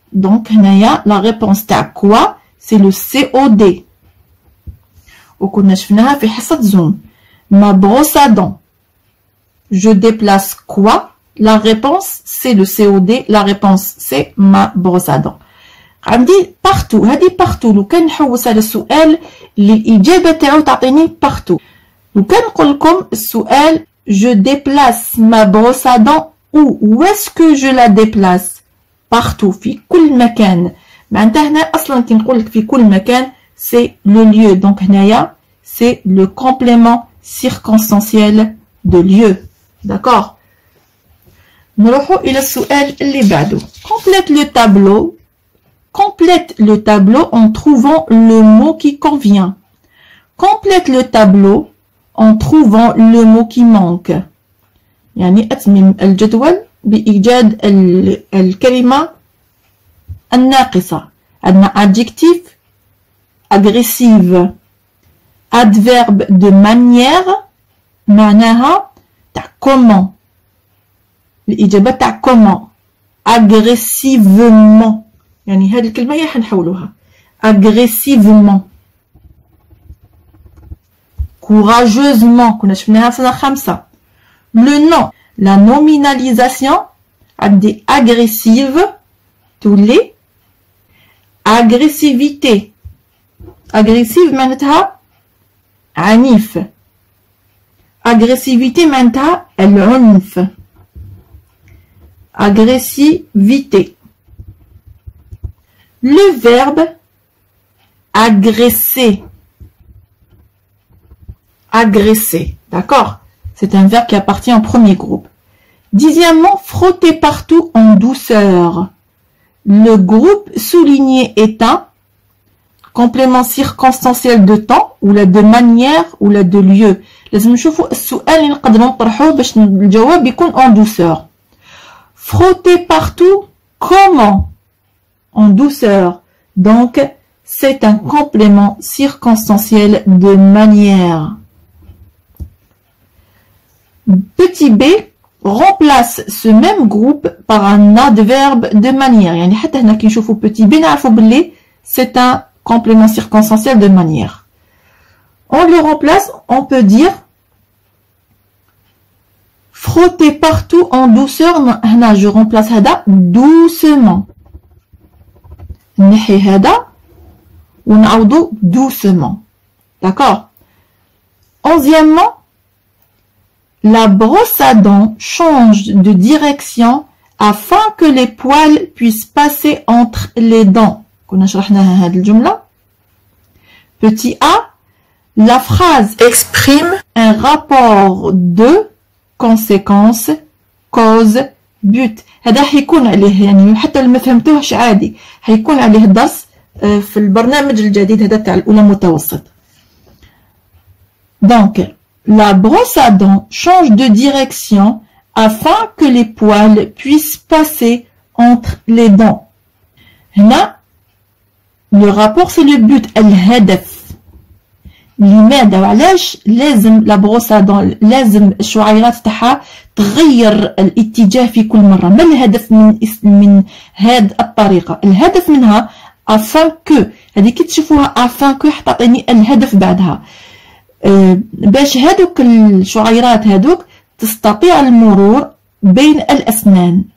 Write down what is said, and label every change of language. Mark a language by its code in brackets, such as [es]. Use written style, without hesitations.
[fr] Donc, la réponse à quoi? C'est le COD. [ar] وكنا شفناها في حصة زوم. [fr] Ma brosse à dents. Je déplace quoi? La réponse, c'est le COD. La réponse, c'est ma brosse à dents. عندي partout. هذه partout. [ar] لو كان نحوس على السؤال الإجابة تاعو تعطيني partout. لو كان نقول لكم السؤال [fr] je déplace ma brosse à dents où est-ce que je la déplace? Partout. [ar] في كل مكان. معناتها هنا أصلا كي نقول لك في كل مكان [fr] c'est le lieu. Donc هنايا c'est le complément circonstanciel de lieu. D'accord? [ar] نروحوا إلى السؤال اللي بعده. [fr] Complète le tableau. Complète le tableau en trouvant le mot qui convient. Complète le tableau en trouvant le mot qui manque. [ar] يعني أتمم الجدول بإيجاد الكلمة الناقصة. [fr] عندنا adjectif, agressive, adverbe de manière, [ar] معناها تاع [fr] comment. [ar] الإجابة تاع comment. [fr] agressivement. [ar] يعني هذه الكلمة هي حنحولوها. [fr] agressivement. [ar] courageusement. كنا شفناها في سنة 5. le nom. [fr] la nominalisation. [ar] عندي agressive. تولي agressivité. agressive معناتها عنيف. agressivité معناتها العنف. [fr] agressivité. Le verbe agresser. Agresser. D'accord? C'est un verbe qui appartient au premier groupe. Dixièmement, frotter partout en douceur. Le groupe souligné est un complément circonstanciel de temps ou de manière ou de lieu. [ar] لازم نشوفوا السؤال اللي نقدروا نطرحوه باش الجواب يكون [fr] en douceur. Frotter partout, comment? En douceur. Donc, c'est un complément circonstanciel de manière. Petit b remplace ce même groupe par un adverbe de manière. [ar] يعني حتى هنا كي نشوفوا petit b نعرفوا باللي [fr] c'est un complément circonstanciel de manière. On le remplace, on peut dire frotter partout en douceur. هنا je remplace هذا doucement. [ar] نحي هذا ونعوضو doucement. [fr] D'accord? Onzièmement, la brosse à dents change de direction afin que les poils puissent passer entre les dents. [ar] كنا شرحناها هذه الجملة. [fr] Petit a, la phrase exprime un rapport de conséquence, cause, but. [ar] هذا حيكون عليه يعني حتى اللي ما فهمتوهش عادي حيكون عليه درس في البرنامج الجديد هذا تاع الأولى متوسط. [fr] Donc, la brosse à dents change de direction afin que les poils puissent passer entre les dents. هنا le rapport c'est le but الهدف. [ar] لماذا وعلاش لازم لا بروس ا دون لازم الشعيرات تاعها تغير الاتجاه في كل مره؟ ما الهدف من هذه الطريقه؟ الهدف منها افان كو هذه كي تشوفوها افان كو حتعطيني الهدف بعدها باش هذوك الشعيرات هذوك تستطيع المرور بين الاسنان.